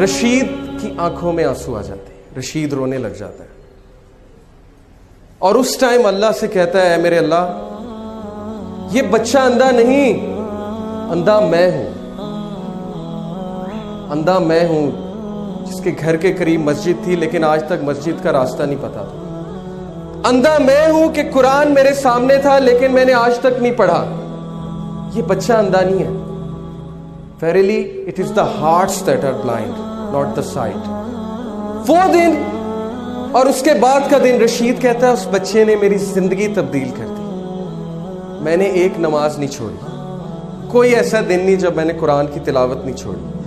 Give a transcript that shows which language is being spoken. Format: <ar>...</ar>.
<ur>رشید کی آنکھوں میں آنسو آ جاتے ہیں، رشید رونے لگ جاتا ہے اور اس ٹائم اللہ سے کہتا ہے اے میرے اللہ یہ بچہ اندھا نہیں، اندھا میں ہوں. اندھا میں ہوں جس کے گھر کے قریب مسجد تھی لیکن آج تک مسجد کا راستہ نہیں پتا تھا. اندھا میں ہوں کہ قرآن میرے سامنے تھا لیکن میں نے آج تک نہیں پڑھا. یہ بچہ اندھا نہیں ہے.</ur> <en>Verily it is the hearts that are blind, not the sight.</en> <ur>وہ دن اور اس کے بعد کا دن رشید کہتا ہے اس بچے نے میری زندگی تبدیل کر دی. میں نے ایک نماز نہیں چھوڑی، کوئی ایسا دن نہیں جب میں نے قرآن کی تلاوت نہیں چھوڑی.</ur>